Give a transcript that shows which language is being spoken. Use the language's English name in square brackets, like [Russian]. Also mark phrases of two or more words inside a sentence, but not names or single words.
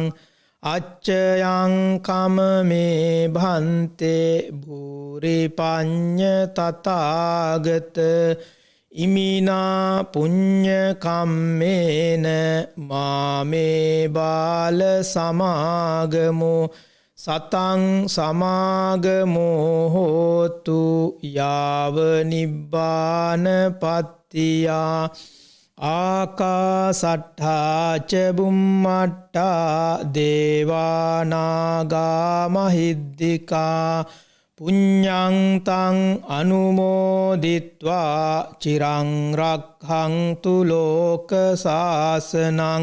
[Pali] අච්චයං කමමේ භන්තේ භූරි පඤ්ඤ තථාගත ඉමිනා පුඤ්ඤ කම්මේන මාමේ බාල සමාගමෝ සතං සමාගමෝ හෝතු යාව නිබ්බාන පත්තියා ආකාසට්ඨා ච බුම්මට්ඨා දේවානාගා මහිද්దికා පුඤ්ඤං තං අනුමෝදිත්වා චිරං රක්ඛන්තු ලෝක සාසනං